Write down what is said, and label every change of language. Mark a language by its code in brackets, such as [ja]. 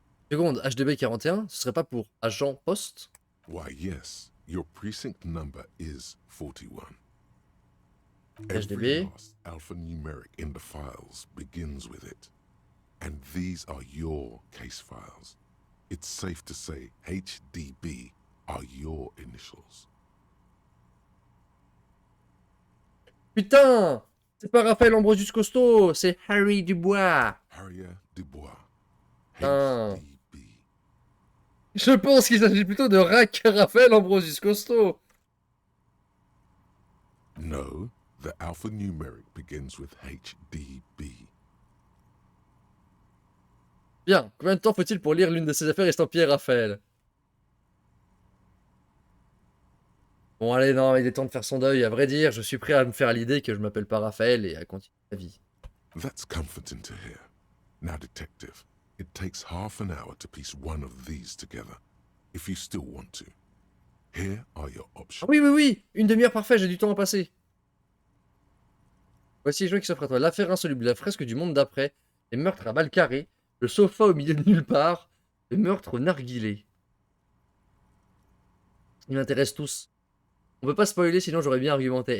[fr] Seconde, HDB 41, ce serait pas pour agent poste? [en] Why, yes, your precinct number is 41. HDB. Every last alphanumeric in the files begins with it. And these are your case files. It's safe to say HDB are your initials. [fr] Putain! C'est pas Raphaël Ambrosius Costaud, c'est Harry Dubois. Harrier Dubois. HDB. Je pense qu'il s'agit plutôt de Raphaël Ambrosius Costaud. [en] No, the alphanumeric begins with HDB. [fr] Bien, combien de temps faut-il pour lire l'une de ces affaires estampillées Raphaël? Bon allez, non, il est temps de faire son deuil, à vrai dire, je suis prêt à me faire à l'idée que je m'appelle pas Raphaël et à continuer ma vie. [en] That's comforting to hear. Now, detective, it takes half an hour to piece one of these together, if you still want to. Here are your options. [fr] Ah oui, une demi-heure parfait, j'ai du temps à passer. Voici les jeux qui s'offrent à toi. L'affaire insoluble, la fresque du monde d'après, les meurtres à balles carrées, le sofa au milieu de nulle part, le meurtre au narguilé. Ils m'intéressent tous. On peut pas spoiler, sinon j'aurais bien argumenté.